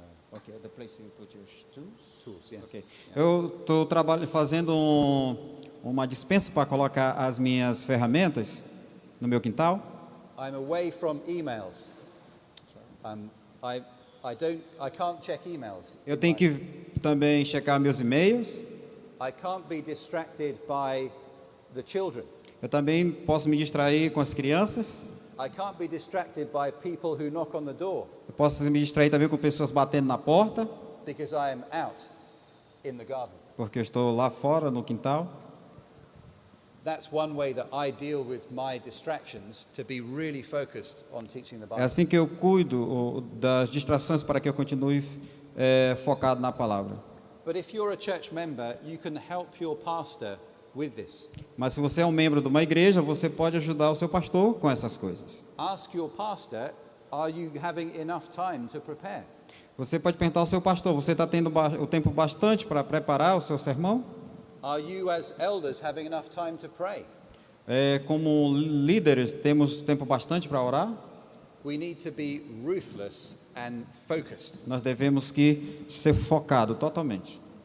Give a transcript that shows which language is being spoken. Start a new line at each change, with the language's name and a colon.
English: Okay, the place you put your tools. Tools, yeah. Okay.
Portuguese: Eu estou fazendo uma dispensa para colocar as minhas ferramentas no meu quintal.
English: I'm away from emails. I can't check emails.
Portuguese: Eu tenho que também checar meus e-mails.
English: I can't be distracted by the children.
Portuguese: Eu também posso me distrair com as crianças.
English: I can't be distracted by people who knock on the door
Portuguese: Eu posso me distrair também com pessoas batendo na porta,
English: because I am out in the garden.
Portuguese: porque eu estou lá fora no quintal.
English: That's one way that I deal with my distractions to be really focused on teaching the
Portuguese: É
English: Bible.
Portuguese: assim que eu cuido das distrações para que eu continue focado na palavra.
English: But if you're a church member, you can help your pastor with this.
Portuguese: Mas se você é um membro de uma igreja, você pode ajudar o seu pastor com essas coisas.
English: Ask your pastor, are you having enough time to prepare?
Portuguese: Você pode perguntar ao seu pastor, você está tendo o tempo bastante para preparar o seu sermão?
English: Are you as elders having enough time to pray?
Portuguese: Como líderes, temos tempo bastante para orar?
English: We need to be ruthless and focused.
Portuguese: Nós devemos que ser focado totalmente.